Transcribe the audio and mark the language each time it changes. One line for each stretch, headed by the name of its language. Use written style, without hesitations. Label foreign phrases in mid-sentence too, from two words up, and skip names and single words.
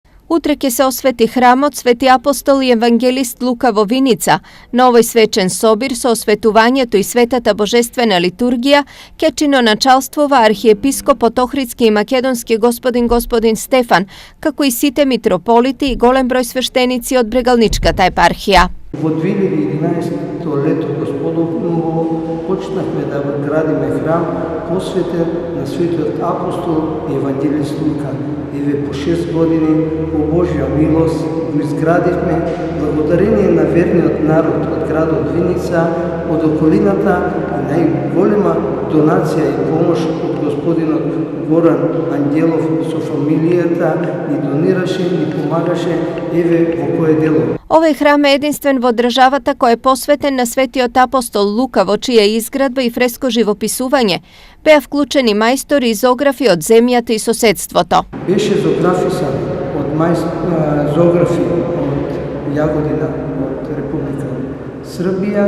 Macedonian: Утреке се освети храмот Свети апостол и евангелист Luka Vovinica, новој свечен собир со осветувањету и светата божествена литургија, кечино началствова архиепископот Охридски и македонски господин Stefan, како и сите митрополити и голем број свештеници од Брегалничката епархија. Во 2011 лето Господово почнахме да градиме храм посветен на Светиот апостол и евангелист Лука. И по 6 години по Божја милост го изградивме благодарение на верниот народ од градот Виница, од околината и најголема донација и помош од господинот Горан Ангелов со фамилијата ни донираше и помагаше еве во кое дело. Овај храм је јединствен во државата кој е посветен на Светиот апостол Лука, во чија изградба и фреско живописување беа вклучени мајстори и зографи од земјата и соседството. Беше зографисан од зографи од Јагодина, од Република Србија.